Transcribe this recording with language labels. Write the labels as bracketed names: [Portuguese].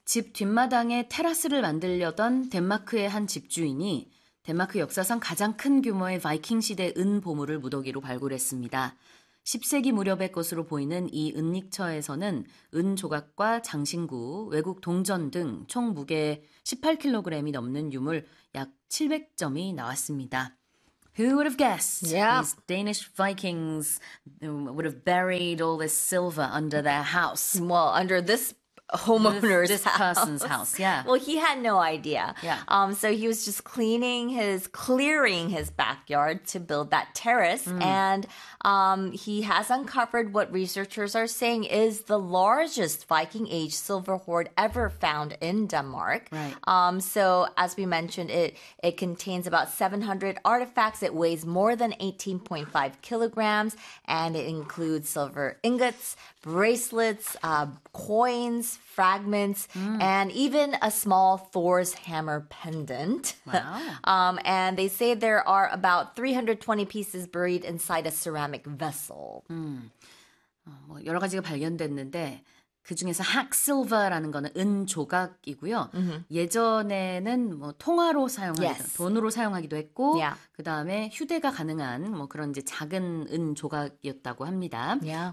[Korean] 집 뒷마당에 테라스를 만들려던 덴마크의 한 집주인이 덴마크 역사상 가장 큰 규모의 바이킹 시대 은 보물을 무더기로 발굴했습니다. 10세기 무렵의 것으로 보이는 이 은닉처에서는 은 조각과 장신구, 외국 동전 등총 무게 18kg이 넘는 유물 약 700점이 나왔습니다. [English] Who would have guessed? Yeah. These Danish Vikings would have buried all this silver under their house. Well, under this homeowner's this house. This person's house, yeah. Well, he had no idea. Yeah. So he was just clearing his backyard to build that terrace. Mm. And he has uncovered what researchers are saying is the largest Viking Age silver hoard ever found in Denmark. Right. So as we mentioned, it contains about 700 artifacts. It weighs more than 18.5 kilograms. And it includes silver ingots, bracelets, coins, fragments, and even a small Thor's hammer pendant. Wow. And they say there are about 320 pieces buried inside a ceramic vessel. [Korean] 뭐 여러 가지가 발견됐는데 그중에서 학실버라는 거는 은 조각이고요. [English] Mm-hmm. [Korean] 예전에는 뭐 통화로 사용하기도 [English] yes. [Korean] 돈으로 사용하기도 했고 [English] yeah. [Korean] 그다음에 휴대가 가능한 뭐 그런 이제 작은 은 조각이었다고 합니다. [English] Yeah.